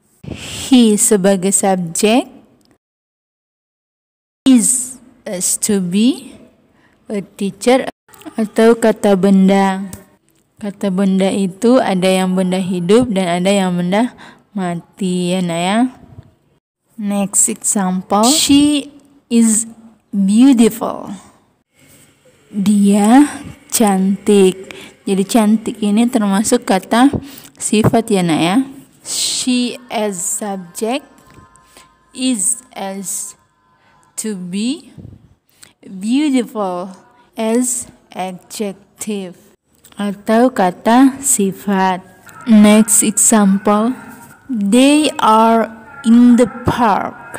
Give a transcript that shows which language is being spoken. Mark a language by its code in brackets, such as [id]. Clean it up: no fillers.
[en] He [id] sebagai subjek, [en] is as to be a teacher [id] atau kata benda. Kata benda itu ada yang benda hidup dan ada yang benda mati ya Nak ya. [en] Next example, she is beautiful. [id] Dia cantik. Jadi cantik ini termasuk kata sifat ya Nak ya. [en] She as subject, is as to be, beautiful as adjective [id] atau kata sifat. [en] Next example, they are in the park.